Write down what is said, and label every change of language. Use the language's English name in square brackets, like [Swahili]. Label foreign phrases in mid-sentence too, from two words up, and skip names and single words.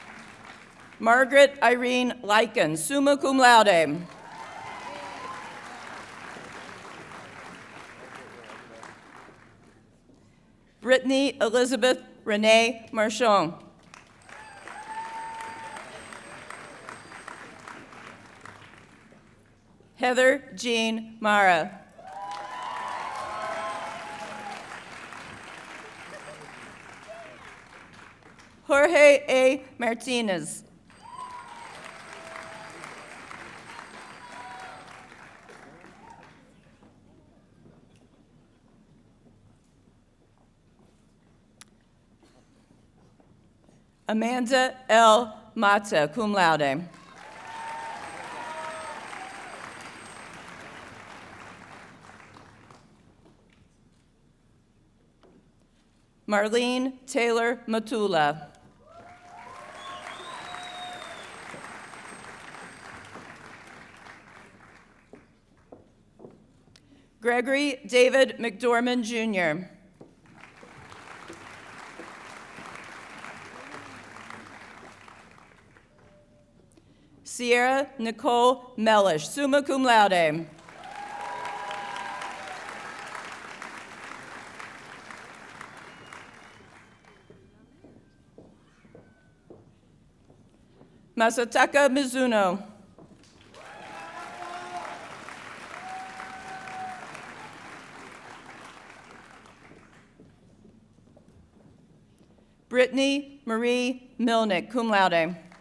[English] Margaret Irene Lyken, [Latin] summa cum laude. [English] Brittany Elizabeth Renee Marchand. Heather Jean Mara. Jorge A. Martinez. Amanda L. Mata, [Latin] cum laude. [English] Marlene Taylor Matula. Gregory David McDormand, Jr. Sierra Nicole Mellish, [Latin] summa cum laude. [English] Masataka Mizuno. Brittany Marie Milnick, [Latin] cum laude.